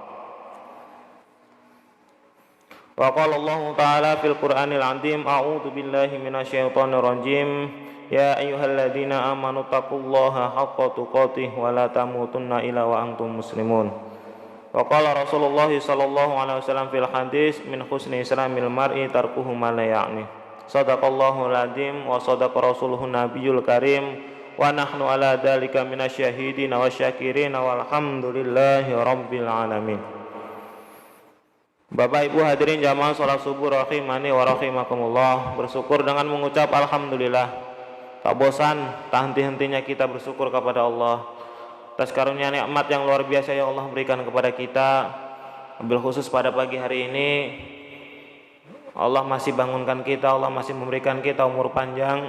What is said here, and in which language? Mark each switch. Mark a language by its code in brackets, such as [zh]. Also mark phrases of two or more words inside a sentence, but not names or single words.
[ar] وقال الله تعالى في القرآن العظيم، أعوذ بالله من الشيطان الرجيم. يا أيها الذين آمنوا اتقوا الله حق تقاته ولا تموتن إلا وأنتم مسلمون. وقال رسول الله صلى الله عليه وسلم في الحديث، من حسن إسلام المرء تركه ما لا يعنيه. صدق الله العظيم وصدق رسوله النبي الكريم ونحن على ذلك من الشاهدين والشاكرين والحمد لله رب العالمين. [id] Bapak Ibu hadirin jamaah salat subuh [ar] رحمني ورحمكم الله, [id] bersyukur dengan mengucap alhamdulillah. Tak bosan, tak henti-hentinya kita bersyukur kepada Allah atas karunia nikmat yang luar biasa yang Allah berikan kepada kita. Ambil khusus pada pagi hari ini, Allah masih bangunkan kita, Allah masih memberikan kita umur panjang.